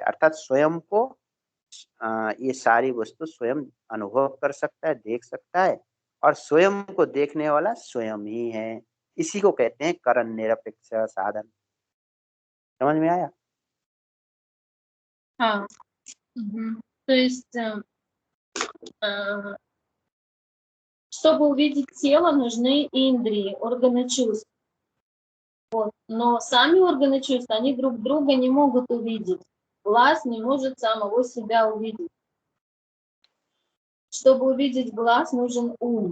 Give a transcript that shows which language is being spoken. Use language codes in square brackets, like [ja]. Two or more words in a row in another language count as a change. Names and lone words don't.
[hi] अर्थात स्वयं को ये सारी वस्तु स्वयं अनुभव कर सकता है, देख सकता है, और स्वयं को देखने वाला स्वयं ही है। इसी को कहते हैं करण निरपेक्ष साधन। समझ में आया? हाँ। [ru] То есть, чтобы увидеть тело, нужны индрии, органы чувств. Вот. Но сами органы чувств, они друг друга не могут увидеть. Глаз не может самого себя увидеть. Чтобы увидеть глаз, нужен ум.